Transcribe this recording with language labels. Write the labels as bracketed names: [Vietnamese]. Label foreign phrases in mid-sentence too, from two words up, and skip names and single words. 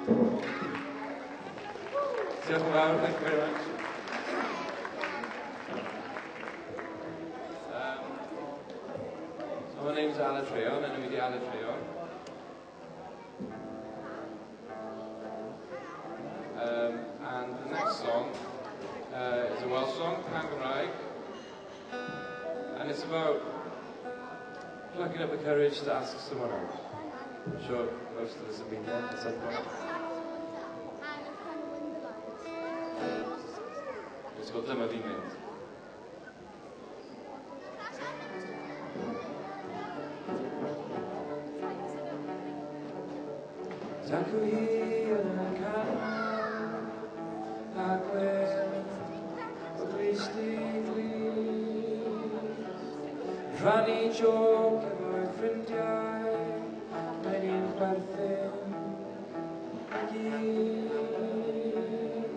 [Welsh] Diolch yn fawr, [English] thank you very much. So my name's Aled Rheon, and I'm Aled Rheon. And the next song is a Welsh song, [Welsh] Can Gymraeg. [English] And it's about plucking up the courage to ask someone out. I'm sure most of us have been there at some point. It's called Dyma Fi'n Mynd. [Welsh] Dacw hi yn y canol a gwen o glist I glist, rhannu joc efo'i ffrindiau, mae'n un chwerthin I gyd.